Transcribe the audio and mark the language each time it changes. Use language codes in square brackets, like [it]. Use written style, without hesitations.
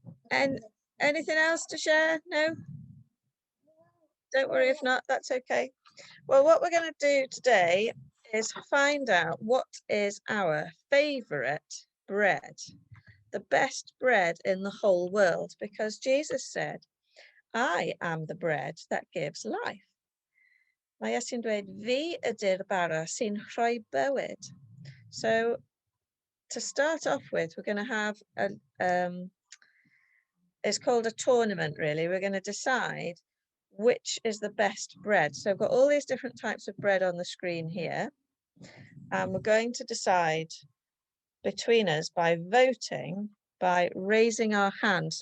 [en] And anything else to share? No? Don't worry if not, that's okay. Well, what we're going to do today is find out what is our favourite bread, the best bread in the whole world, because Jesus said, I am the bread that gives life. [cy] Mae Iesu'n dweud, fi ydy'r bara sy'n rhoi bywyd. [en] So to start off with, we're going to have it's called a tournament, really. We're going to decide which is the best bread. So I've got all these different types of bread on the screen here, and we're going to decide between us by voting, by raising our hand.